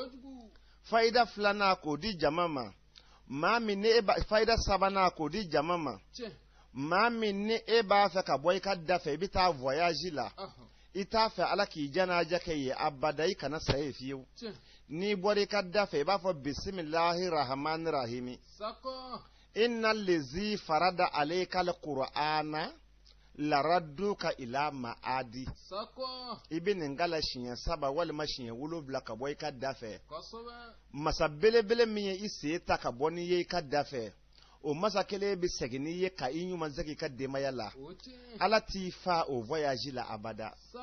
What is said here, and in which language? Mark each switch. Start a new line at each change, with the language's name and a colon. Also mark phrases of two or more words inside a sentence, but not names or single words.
Bambara: fayida 2nan k'o di jama ma maa min ne fayida 3nan k'o di jama ma maa min ni e b'a fɛ ka bɔ i ka da fɛ i bɛ taa voyage la i t'a fɛ ala k'i janaja kɛ ye abada i kana sa ye fiyewu n'i bɔra i ka da fɛ i b'a fɔ
Arabic: بسم الله الرحمن الرحيم إن الذي فرض عليك القرآن لرادك إلى معاد
Bambara: i bɛ nin kala siɲɛ 3 walima siɲɛ 7 ka bɔ i ka da fɛ masa belebele min ye i sen ta ka bɔ n'i ye i ka da fɛ o masa kelen bɛ segin n'i ye ka i ɲuman segin i ka denbaya la ala t'i fa o voyage la abada